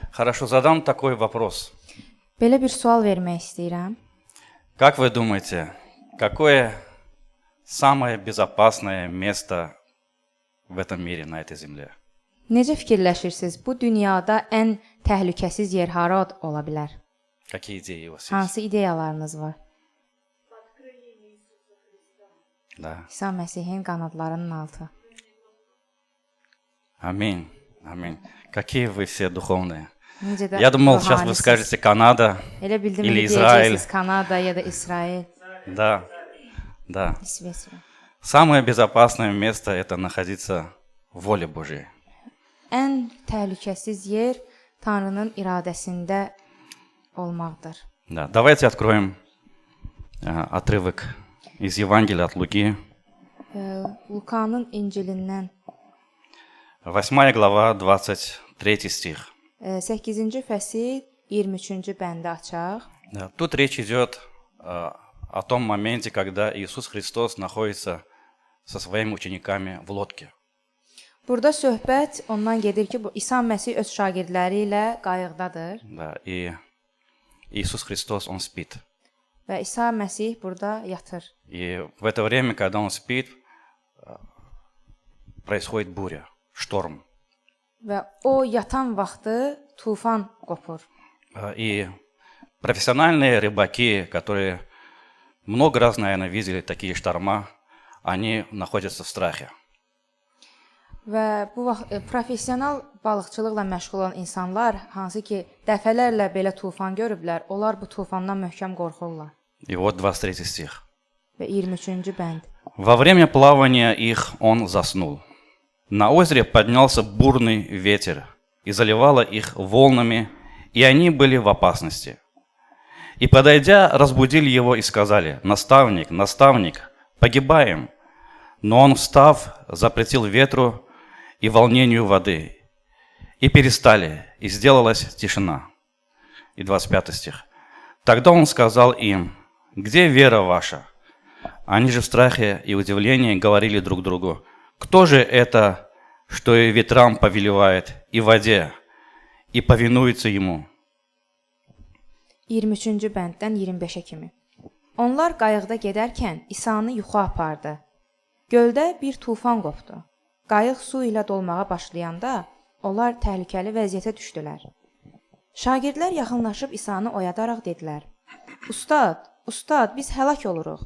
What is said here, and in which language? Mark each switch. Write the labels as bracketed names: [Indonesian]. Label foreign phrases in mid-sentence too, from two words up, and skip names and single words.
[Russian] Хорошо, задам такой вопрос. [Azerbaijani] Belə bir sual vermək istəyirəm. [Russian] Как вы думаете, какое самое безопасное место в этом мире, на этой земле? [Azerbaijani] Necə fikirləşirsiniz? Bu dünyada ən təhlükəsiz yer hara ola bilər? [Russian] Какие идеи у вас есть? [Azerbaijani] Hansı ideyalarınız var? [Russian] Да. [Azerbaijani] İsa Məsihin qanadlarının altı. [Russian] Аминь. Аминь. Какие вы все духовные. [Azerbaijani] Necə də [Russian] Я думал, сейчас вы [Azerbaijani] ruhanisiz. [Russian] скажете Канада [Azerbaijani] Elə bildim [Russian] или [Azerbaijani] ki, [Russian] Израиль. [Azerbaijani] deyəcəksiniz Kanada ya da İsrail, [Russian] Да, да. [Azerbaijani] İsveçrə. [Russian] Самое безопасное место – это находиться в воле Божьей. [Azerbaijani] Ən təhlükəsiz yer Tanrının iradəsində olmaqdır. [Russian] Да. Давайте откроем отрывок из Евангелия от Луки, [Azerbaijani] Lukanın İncilindən [Russian] 8 глава, 23 стих. [Azerbaijani] 8-ci fəsil 23-cü bəndi açaq. [Russian] Да. Тут речь идет о том моменте, когда Иисус Христос находится со своими учениками в лодке. [Azerbaijani] Burada söhbət ondan gedir ki, bu İsa Məsih öz şagirdləri ilə qayıqdadır [Russian] Да. И Иисус Христос, Он спит. [Azerbaijani] və İsa Məsih burada yatır. [Russian] И в это время, когда Он спит, происходит буря, шторм. [Azerbaijani] Və o yatan vaxtı tufan qopur. [Russian] И профессиональные рыбаки, которые много раз, наверное, видели такие шторма, они находятся в страхе. [Azerbaijani] Və bu vaxt professional balıqçılıqla məşğul olan insanlar, hansı ki dəfələrlə belə tufan görüblər, onlar bu tufandan möhkəm qorxurlar. [Russian] И вот 23 стих. [Azerbaijani] Və 23-cü bənd. [Russian] Во время плавания их он заснул. На озере поднялся бурный ветер и заливало их волнами, и они были в опасности. И, подойдя, разбудили его и сказали: «Наставник, наставник, погибаем». Но он, встав, запретил ветру и волнению воды. И перестали, и сделалась тишина. И 25 стих. Тогда он сказал им: «Где вера ваша?» Они же в страхе и удивлении говорили друг другу: «Кто же это, что и ветрам повелевает, и воде, и повинуется ему?» [Azerbaijani] 23-cü bənddən 25-ə kimi. Onlar qayıqda gedərkən İsanı yuxu apardı. Göldə bir tufan qopdu. Qayıq su ilə dolmağa başlayanda onlar təhlükəli vəziyyətə düşdülər. Şagirdlər yaxınlaşıb İsanı oyadaraq dedilər: "Ustad, ustad, biz həlak oluruq."